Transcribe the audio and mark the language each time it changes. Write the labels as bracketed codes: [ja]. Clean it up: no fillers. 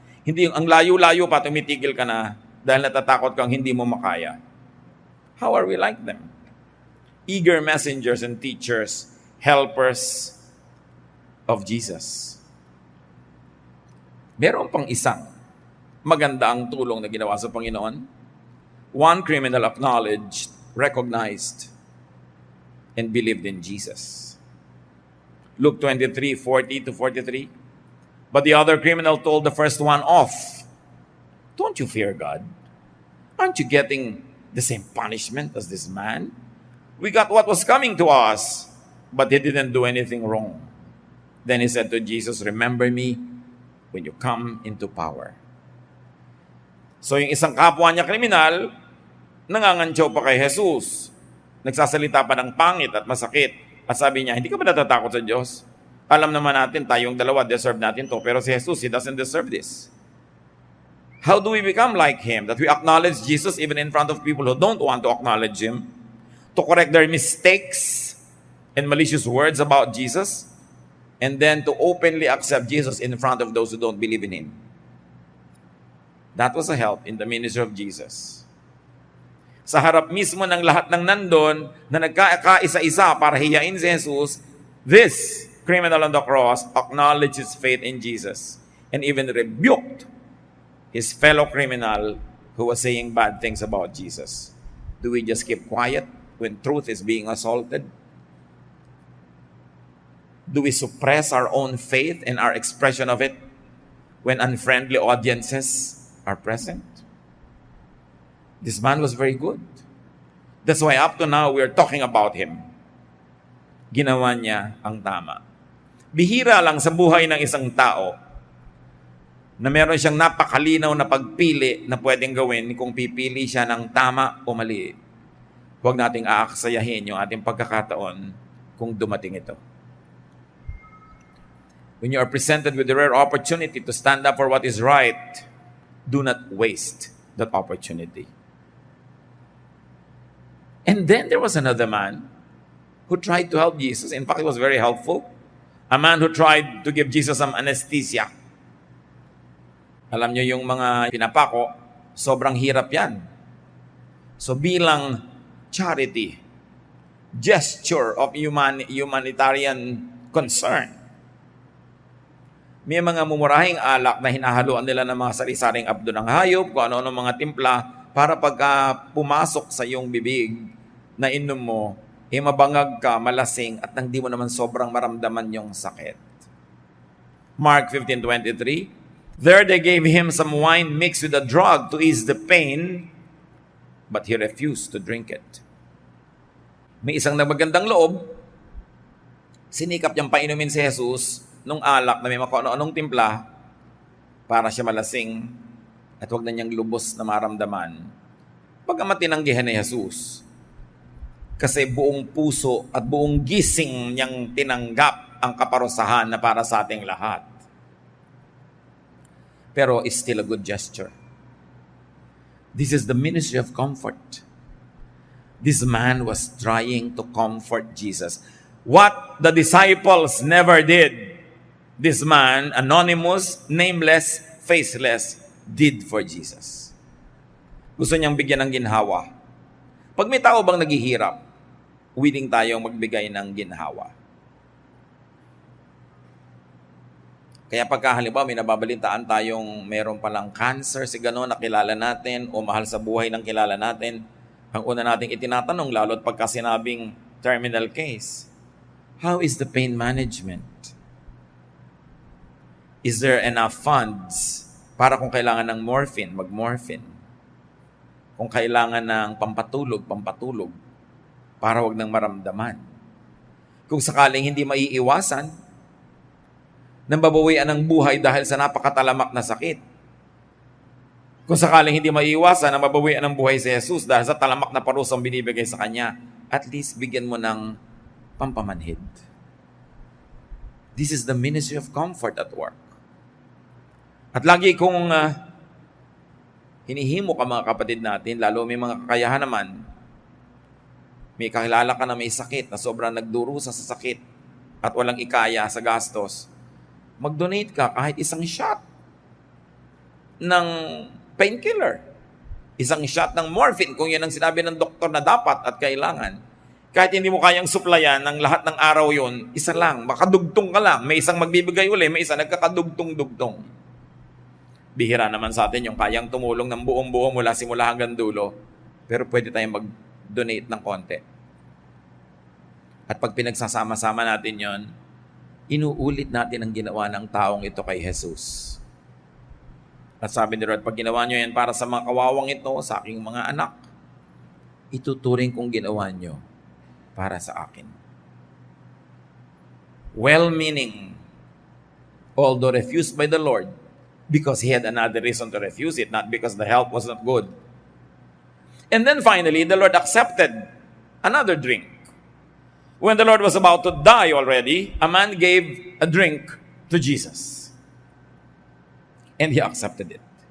[tl] Hindi yung ang layo-layo pa, tumitigil ka na dahil natatakot kang hindi mo makaya. [en] How are we like them? Eager messengers and teachers, helpers of Jesus. [tl] Meron pang isang maganda ang tulong na ginawa sa Panginoon. [en] One criminal acknowledged, recognized, and believed in Jesus. Luke 23:40-43. But the other criminal told the first one off, "Don't you fear God? Aren't you getting the same punishment as this man? We got what was coming to us, but he didn't do anything wrong." Then he said to Jesus, "Remember me when you come into power." [tl] So yung isang kapwa niya kriminal, nangangantyaw pa kay Jesus. Nagsasalita pa ng pangit at masakit. At sabi niya, hindi ka ba natatakot sa Diyos? Alam naman natin, tayong dalawa, deserve natin to. Pero si Jesus, [en] He doesn't deserve this. How do we become like Him? That we acknowledge Jesus even in front of people who don't want to acknowledge Him? To correct their mistakes and malicious words about Jesus? And then to openly accept Jesus in front of those who don't believe in Him. That was a help in the ministry of Jesus. [tl] Sa harap mismo ng lahat ng nandun na nagkakaisa-isa para hiyain si Jesus, [en] this criminal on the cross acknowledged his faith in Jesus and even rebuked his fellow criminal who was saying bad things about Jesus. Do we just keep quiet when truth is being assaulted? Do we suppress our own faith and our expression of it when unfriendly audiences are present? This man was very good. That's why up to now, we're talking about him. [tl] Ginawa niya ang tama. Bihira lang sa buhay ng isang tao na meron siyang napakalinaw na pagpili na pwedeng gawin kung pipili siya ng tama o mali. Huwag nating aaksayahin yung ating pagkakataon kung dumating ito. [en] When you are presented with the rare opportunity to stand up for what is right, do not waste that opportunity. And then there was another man who tried to help Jesus. In fact, he was very helpful. A man who tried to give Jesus some anesthesia. [tl] Alam niyo yung mga pinapako, sobrang hirap yan. So bilang charity, [en] gesture of humanitarian concern, [tl] may mga mumurahing alak na hinahaluan nila ng mga sari-saring abdo ng hayop, kung ano-ano mga timpla, para pagka pumasok sa iyong bibig na inom mo, mabangag ka, malasing, at nang di mo naman sobrang maramdaman yung sakit. [en] Mark 15:23, there they gave him some wine mixed with a drug to ease the pain, but he refused to drink it. [tl] May isang nagmagandang loob, sinikap niyang painumin si Jesus nung alak na may ano-anong timpla para siya malasing at huwag na niyang lubos na maramdaman. Pagkamat tinanggihan ni Jesus, kasi buong puso at buong gising niyang tinanggap ang kaparusahan na para sa ating lahat. [en] Pero it's still a good gesture. This is the ministry of comfort. This man was trying to comfort Jesus. What the disciples never did, this man, anonymous, nameless, faceless, did for Jesus. [tl] Gusto niyang bigyan ng ginhawa. Pag may tao bang naghihirap, willing tayong magbigay ng ginhawa. Kaya pagka halimbawa may nababalitaan tayong meron palang cancer, si gano'n nakilala natin o mahal sa buhay ng kilala natin, ang una nating itinatanong, lalo't pagka sinabing terminal case, [en] how is the pain management? Is there enough funds [tl] para kung kailangan ng morphine, mag-morphine? Kung kailangan ng pampatulog, para wag nang maramdaman. Kung sakaling hindi maiiwasan, nang babawian ng buhay dahil sa napakatalamak na sakit. Kung sakaling hindi maiiwasan, nang babawian ng buhay si Jesus dahil sa talamak na parusang binibigay sa Kanya, at least bigyan mo ng pampamanhid. [en] This is the ministry of comfort at work. [tl] At lagi kong hinihimo ka mga kapatid natin, lalo may mga kakayahan naman, may kakilala ka na may sakit na sobrang nagdurusa sa sakit at walang ikaya sa gastos, mag-donate ka kahit isang shot ng painkiller, isang shot ng morphine kung yan ang sinabi ng doktor na dapat at kailangan. Kahit hindi mo kayang suplayan ng lahat ng araw yon, isa lang, makadugtong ka lang, may isang magbibigay uli, may isa nagkakadugtong-dugtong. Bihira naman sa atin yung kayang tumulong ng buong-buo mula simula hanggang dulo. Pero pwede tayong mag-donate ng konti. At pag pinagsasama-sama natin yon, inuulit natin ang ginawa ng taong ito kay Jesus. At sabi ni Lord, pag ginawa nyo yan para sa mga kawawang ito, sa aking mga anak, ituturing kong ginawa nyo para sa akin. [en] Well-meaning, although refused by the Lord, because he had another reason to refuse it, not because the help was not good. And then finally, the Lord accepted another drink. When the Lord was about to die already, a man gave a drink to Jesus. And he accepted it.